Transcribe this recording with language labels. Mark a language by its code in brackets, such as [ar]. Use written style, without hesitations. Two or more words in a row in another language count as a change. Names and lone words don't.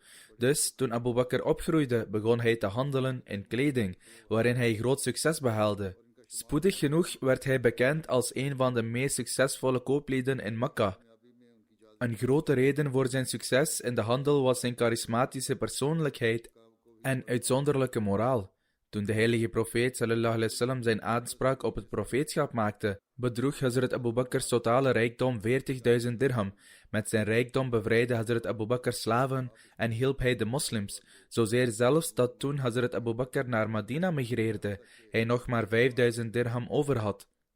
[nl] Dus, toen Abu Bakr opgroeide, begon hij te handelen in kleding, waarin hij groot succes behaalde. Spoedig genoeg werd hij bekend als een van de meest succesvolle kooplieden in Mekka. Een grote reden voor zijn succes in de handel was zijn charismatische persoonlijkheid en uitzonderlijke moraal. Toen de heilige profeet [ar] صلى الله عليه وسلم [nl] zijn aanspraak op het profeetschap maakte, bedroeg Hazrat Abu Bakr's totale rijkdom 40.000 dirham. Met zijn rijkdom bevrijdde Hazrat Abu Bakr slaven en hielp hij de moslims, zozeer zelfs dat toen Hazrat Abu Bakr naar Medina migreerde, hij nog maar 5.000 dirham over had.